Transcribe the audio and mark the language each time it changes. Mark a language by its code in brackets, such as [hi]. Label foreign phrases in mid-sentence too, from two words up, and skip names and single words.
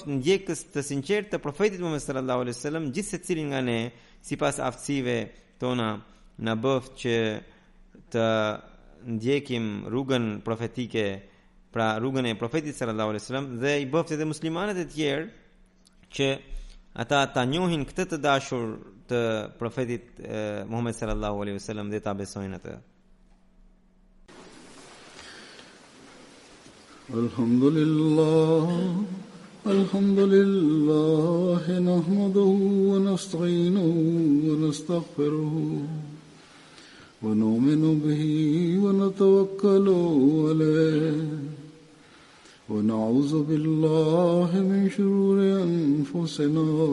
[sq] ndjekës të sinqertë të profetit Muhammed [ar] صلى الله عليه وسلم, [sq] gjithë secilin nga ne sipas aftësive tona, na bëf që të ndjekim rrugën profetike, pra rrugën e profetit [ar] صلى الله عليه وسلم, [sq] dhe i bëft edhe muslimanët e tjerë që ata ta njohin këtë të dashur të profetit Muhammed [ar] صلى الله عليه وسلم [sq] dhe ta besojnë atë. [ar] الحمد لله نحمده ونستعينه ونستغفره ونؤمن به ونتوكل عليه ونعوذ بالله من شرور أنفسنا